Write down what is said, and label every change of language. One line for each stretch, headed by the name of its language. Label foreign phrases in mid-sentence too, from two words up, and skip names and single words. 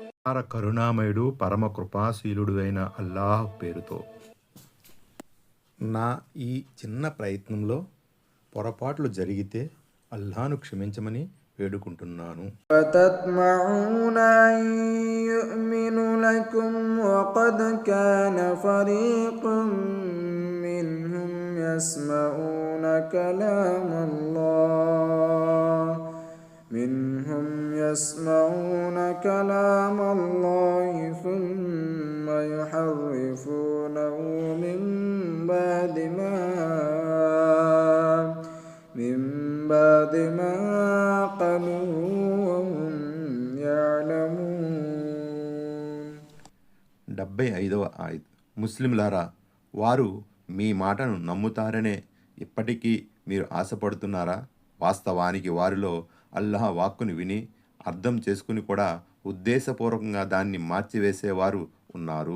Telugu: అపార కరుణామయుడు పరమ కృపాశీలుడు అయిన అల్లాహ్ పేరుతో. నా ఈ చిన్న ప్రయత్నంలో పొరపాట్లు జరిగితే అల్లాహ్ను క్షమించమని వేడుకుంటున్నాను.
Arabic: وتطمعون أن يؤمنوا لكم وقد كان فريق منهم يسمعون كلام الله ثم يحرفونه من بعد ما قالوا وهم يعلمون.
Telugu: 75వ ఆయత్. ముస్లింలారా, వారు మీ మాటను నమ్ముతారనే ఇప్పటికీ మీరు ఆశపడుతున్నారా? వాస్తవానికి వారిలో అల్లాహ్ వాక్కును విని అర్థం చేసుకుని కూడా ఉద్దేశపూర్వకంగా దాన్ని మార్చివేసేవారు ఉన్నారు.